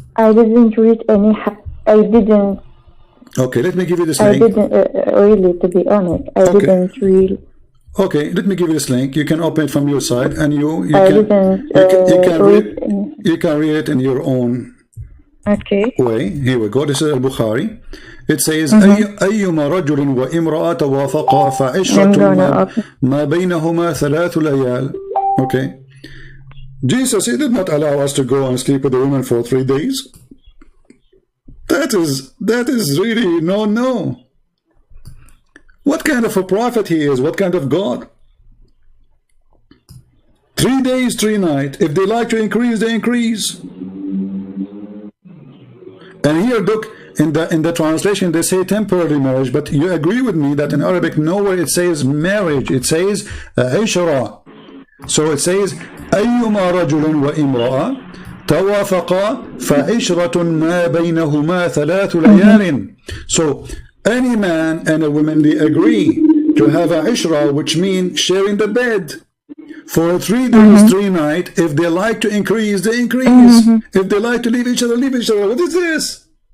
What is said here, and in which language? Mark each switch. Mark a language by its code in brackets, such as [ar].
[en] I didn't read any. I didn't. Okay, let me give you this link. I didn't really, to be honest. I didn't read. Okay, let me give you this link. You can open it from your side, and you can read it in your own way. Here we go. This is Al-Bukhari. It says, [ar] أيما رجل وامرأة توافقا فعشرة ما بينهما ثلاث ليال. [en] Okay. Jesus, he did not allow us to go and sleep with a woman for 3 days. That is really no. What kind of a prophet he is? What kind of God? 3 days, 3 nights. If they like to increase, they increase. And here, look, in the translation, they say temporary marriage, but you agree with me that in Arabic, nowhere it says marriage. It says عشرة. So it says [ar] أيما رجل وامرأة توافقا فعشرة ما بينهما ثلاث ليال. [en] So any man and a woman, they agree to have a ishra, which means sharing the bed for 3 days, 3 nights. If they like to increase, they increase. If they like to leave each other, leave each other. What is this?